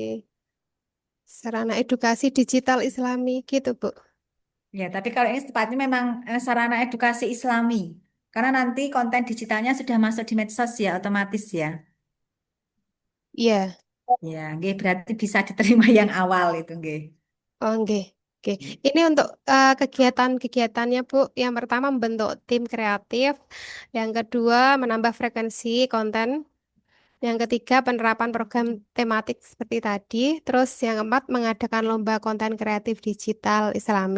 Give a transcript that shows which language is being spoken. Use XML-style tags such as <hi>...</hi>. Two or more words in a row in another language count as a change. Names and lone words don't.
<id>Sarana edukasi digital Islami gitu, Bu. Ya, tapi kalau ini tepatnya memang sarana edukasi Islami. Karena nanti konten digitalnya sudah masuk di medsos ya, otomatis ya. Iya. Ya, nggih, berarti bisa diterima yang awal itu, nggih. Oh, nggih. Oke. Ini untuk kegiatan-kegiatannya, Bu. Yang pertama membentuk tim kreatif, yang kedua menambah frekuensi konten, yang ketiga penerapan program tematik seperti tadi, terus yang keempat mengadakan lomba konten kreatif digital Islami.</id>